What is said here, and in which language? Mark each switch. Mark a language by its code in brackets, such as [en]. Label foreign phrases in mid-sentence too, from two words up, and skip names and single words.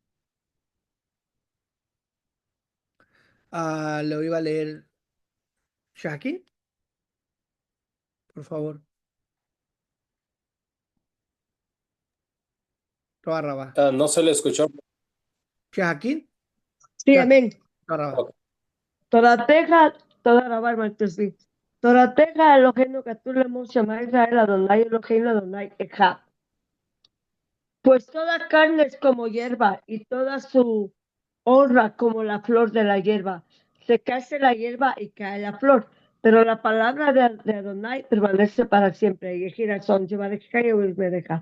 [es] Lo iba a leer Shakin, por favor. [he] תודה רבה. [es] No se le escuchó. Shakin, Sí, amén. [he] תודה רבה. [es] Ok. [he] תורתך, תודה רבה, hermano Tesli. תורתך אלוהינו כתוב לאמור שמע ישראל אדוני אלוהינו אדוני אחד. [es] Pues toda carne es como hierba y toda su honra como la flor de la hierba. Se cae la hierba y cae la flor, pero la palabra de Adonai permanece para siempre. Y gira son, lleva de me deja.